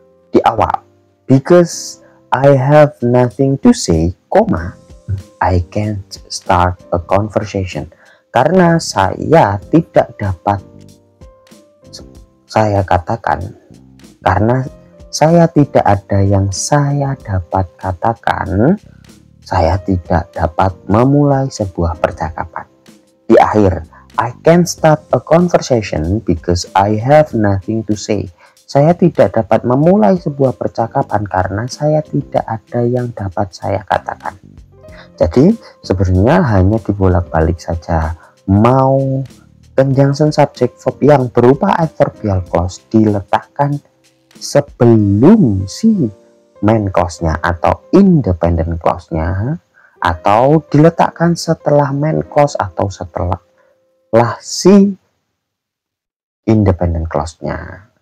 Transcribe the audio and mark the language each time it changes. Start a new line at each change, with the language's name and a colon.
Indonesian: Di awal,
English: because I have nothing to say,
Indonesian: koma,
English: I can't start a conversation.
Indonesian: Karena saya tidak dapat, saya katakan, karena saya tidak ada yang saya dapat katakan, saya tidak dapat memulai sebuah percakapan. Di akhir,
English: I can't start a conversation because I have nothing to say.
Indonesian: Saya tidak dapat memulai sebuah percakapan karena saya tidak ada yang dapat saya katakan. Jadi sebenarnya hanya dibolak-balik saja. Mau conjunction subject verb yang berupa adverbial clause diletakkan sebelum si main clause-nya atau independent clause-nya, atau diletakkan setelah main clause atau setelah si independent clause-nya.